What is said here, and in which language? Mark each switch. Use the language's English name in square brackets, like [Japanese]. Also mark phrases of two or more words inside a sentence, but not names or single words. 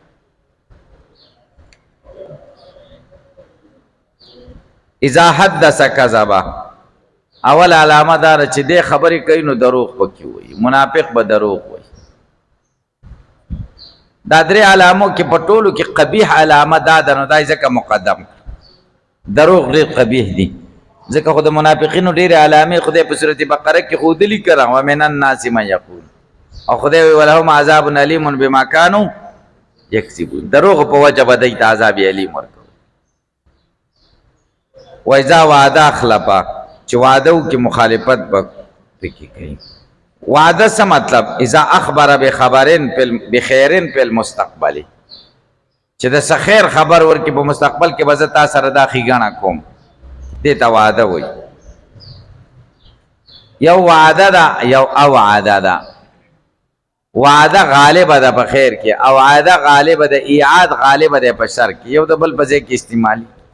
[Arabic] اذا حدث کذبه، [Pashto] اول علامه داره چې دې خبرې کوي نو دروغ پکې وایي، منافق به دروغ وایي. دا درې علامو کې په ټولو کې قبیح علامه دا ده نو دا یې ځکه مقدم کړ. دروغ ډېر قبیح دي، ځکه خو د منافقینو ډېرې علامې خدای په صورت بقره کې ښودلي که نه، [Arabic] ومن الناس من یقول، [Pashto] او خدای وایي [Arabic] ولهم عذاب علیم بما کانوا یکسبون. [Pashto] دروغ په وجه به دوی ته [Arabic] عذاب علیم [Pashto] ورکوي. [Arabic] و اذا وعده اخلفه، [Pashto] چې وعده وکړي مخالفت به پکې کوي. وعده څه مطلب؟ [Arabic] اذا اخبر بخیرن فی المستقبل، [Pashto] چې د څه خیر خبر ورکړي په مستقبل کې به زه تا سره دا ښېګڼه کوم، دې ته وعده وایي. یو وعده ده یو اوعده ده. وعده غالبه ده په خیر کې، اوعده غالبه ده، ایعاد غالبه ده په شر کې، یو د بل په ځای کې استعمالي.